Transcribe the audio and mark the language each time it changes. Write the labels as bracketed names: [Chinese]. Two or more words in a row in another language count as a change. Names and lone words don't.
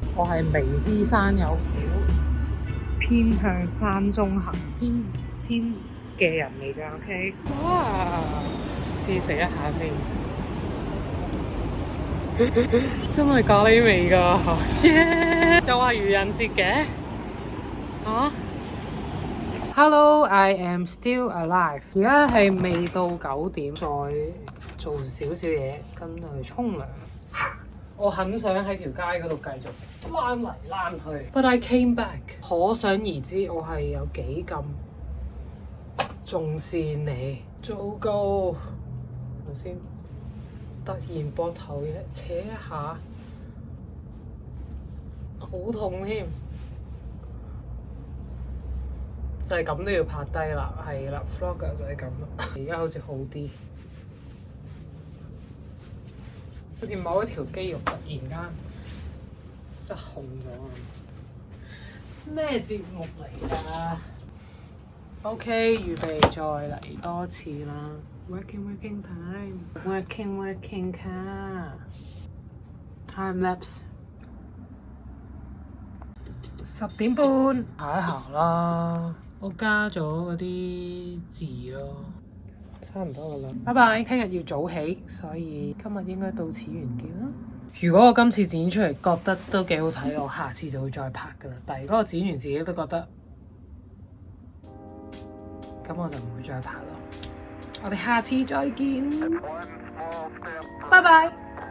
[Cantonese] 我係微知山有虎，偏向山中行，偏嘅人嚟㗎。OK， 哇！試食一下先，真係咖喱味㗎。耶！又話愚人節嘅啊！ [English] Hello, I am still alive。 [Cantonese] 而家係未到9點，再做少少嘢，跟住去沖涼。我很想喺條街嗰度繼續躝嚟躝去 ， [English] but I came back。 [Cantonese] 可想而知，我係有幾咁重視你。糟糕，頭先突然膊頭嘢扯一下，好痛添。就係咁都要拍低啦，係啦 vlogger 就係咁啦。而家好似好啲，好似某一條肌肉突然間失控咗。咩節目嚟㗎 ？OK， 預備再嚟多次啦。 [English] Working time，working time lapse。 [Cantonese] 10 點半，下一行啦。我加咗嗰啲字咯，差唔多噶啦。拜拜，聽日要早起，所以今日應該到此完結啦。如果我今次剪出嚟覺得都幾好睇，我下次就會再拍噶啦。但係如果我剪完自己都覺得，咁我就唔會再拍咯。我哋下次再見，拜拜。